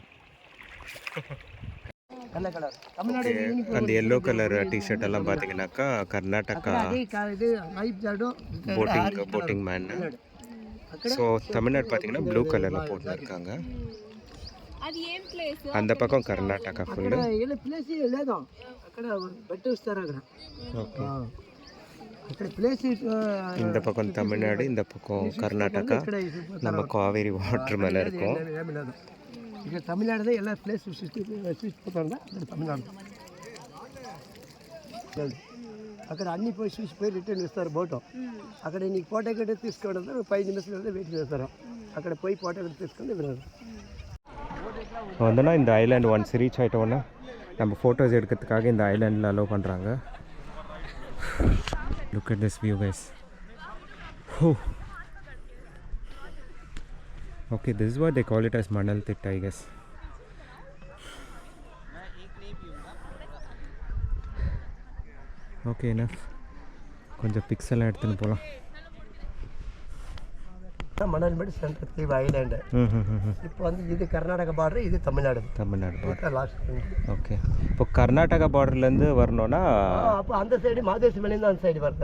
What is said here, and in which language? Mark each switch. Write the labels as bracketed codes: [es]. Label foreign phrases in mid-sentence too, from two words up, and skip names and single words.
[ta] நல்ல கலர் தமிழ்நாடு அந்த [en] yellow colour t-shirt [ta] எல்லாம் பார்த்தீங்கன்னாக்கா கர்நாடகா [en] boating man. [ta] ஸோ தமிழ்நாடு பார்த்தீங்கன்னா [en] blue colour [ta] போட்டுருக்காங்க. அந்த பக்கம் కర్ణాటక ఫుల్ இந்த பக்கம் தமிழ்நாடு, இந்த பக்கம் கர்நாடகா. நம்ம காவேரி வாட்டர் மேலே இருக்கும். [te] ఇక తమిళనాడుదే ಎಲ್ಲ ప్లేస్ చూసిపోతాడా తమిళనాడు. అక్కడ అన్ని పోయి చూసిపోయి రిటర్న్ ఇస్తారు బోటు. అక్కడ నీకు ఫోటో కట్టి తీసుకోవడం 5 నిమిషాలు వెయిట్ చేస్తారు. అక్కడ పోయి ఫోటో కట్టి తీసుకొని వినరు. [ta] வந்தோன்னா இந்த ஐலாண்ட் [en] once reach [ta] ஆகிட்டோன்னா நம்ம ஃபோட்டோஸ் எடுக்கிறதுக்காக இந்த ஐலாண்டில் அலோவ் பண்ணுறாங்க. [en] look at this view guys. Okay, this is what they call it as Manal Thitta, I guess. Okay, enough. [ta] கொஞ்சம் பிக்செல்லாம் எடுத்துன்னு போகலாம். மணல்மேடு சென்ட்ரல் தீவு ஐலாண்டு. இப்போ வந்து இது கர்நாடகா பார்டர், இது தமிழ்நாடு பார்டர் லாஸ்ட். ஓகே, இப்போ கர்நாடகா பார்டர்லேருந்து வரணும்னா அப்போ அந்த சைடு மாதேசி மலையிலேருந்து அந்த சைடு வரது.